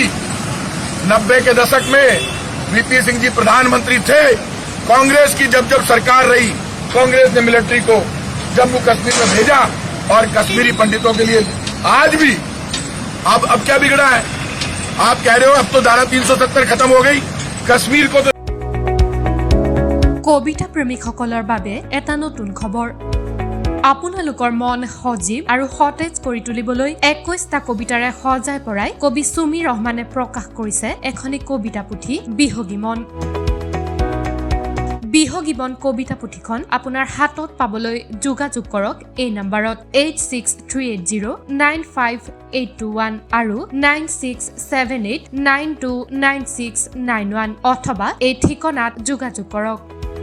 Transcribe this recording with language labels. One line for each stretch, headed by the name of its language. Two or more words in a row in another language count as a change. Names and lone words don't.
Hindi: 90 के दशक में वीपी सिंह जी प्रधानमंत्री थे। कांग्रेस की जब जब सरकार रही, कांग्रेस ने मिलिट्री को जम्मू कश्मीर में भेजा और कश्मीरी पंडितों के लिए आज भी अब क्या बिगड़ा है? आप कह रहे हो अब तो धारा 370 खत्म हो गई, कश्मीर को तो।
Assamese: কবিতা প্ৰেমিকসকলৰ বাবে এটা নতুন খবৰ। আপোনালোকৰ মন সজীৱ আৰু সতেজ কৰি তুলিবলৈ 21টা কবিতাৰে সজাই পৰাই কবি সুমি ৰহমানে প্ৰকাশ কৰিছে এখনি কবিতা পুথি বিহগী মন। বিহগী মন কবিতা পুথিখন আপোনাৰ হাতত পাবলৈ যোগাযোগ কৰক এই নম্বৰত 8638095821 আৰু 9678929691 অথবা এই ঠিকনাত যোগাযোগ কৰক।